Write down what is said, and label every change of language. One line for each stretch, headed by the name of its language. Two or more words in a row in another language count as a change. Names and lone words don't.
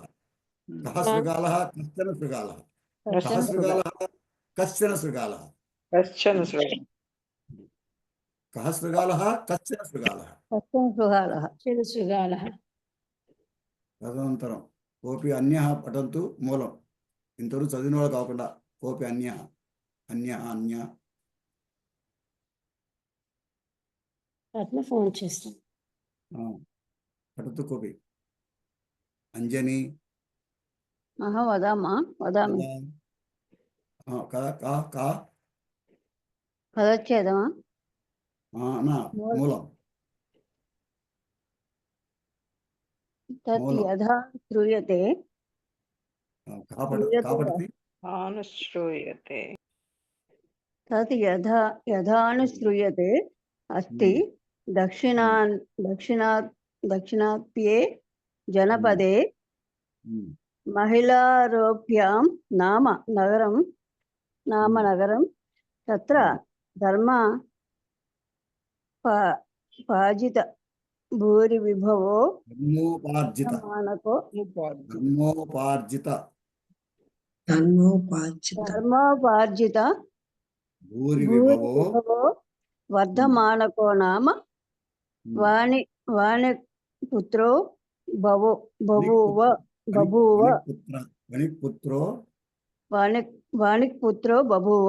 Sanskrit: कः शृगालः? कश्चन शृगालः. कः शृगालः? कश्चन शृगालः. कः शृगालः? कश्चन शृगालः. तदनन्तरं कोऽपि अन्यः पठन्तु मूलम्.
Telugu: ఇంతరు చదివిన వాళ్ళు కాకుండా
Sanskrit: కోపి అన్య
Telugu: ఫోన్ చేస్తాం.
Sanskrit: పఠతు కోపి. అంజని వదామి పదచ్ఛేదమా మూలం తత్ యథా శ్రూయతే तत् यथानुश्रूयते अस्ति दक्षिणात्ये जनपदे महिलारोभ्यां नाम नगरं तत्र धर्मोपार्जित भूरिविभवो धर्मोपार्जित ధర్మోపార్జిత భూరి భూరి విభవో విభవో వర్ధమానకో నామ వాణి వాణి పుత్రో బభూవ వణిక్పుత్రో వాణిక్ పుత్రో బభూవ